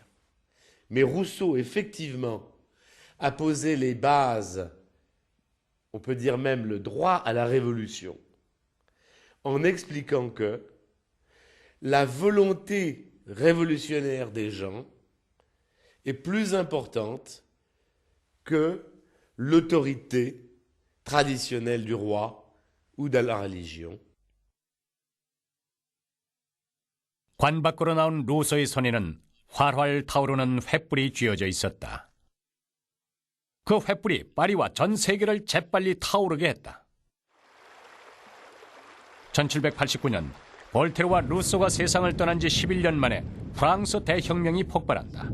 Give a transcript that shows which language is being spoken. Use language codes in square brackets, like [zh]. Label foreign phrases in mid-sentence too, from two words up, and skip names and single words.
[fr] Mais Rousseau, effectivement, a posé les bases, on peut dire même le droit à la révolution, en expliquant que la volonté révolutionnaire des gens est plus importante que l'autorité traditionnelle du roi ou de la religion. [ko] 관 밖으로 나온 루소의 손에는 활활 타오르는 횃불이 쥐어져 있었다. 그 횃불이 파리와 전 세계를 재빨리 타오르게 했다. 1789년 볼테르와 루소가 세상을 떠난 지 11년 만에 프랑스 대혁명이 폭발한다.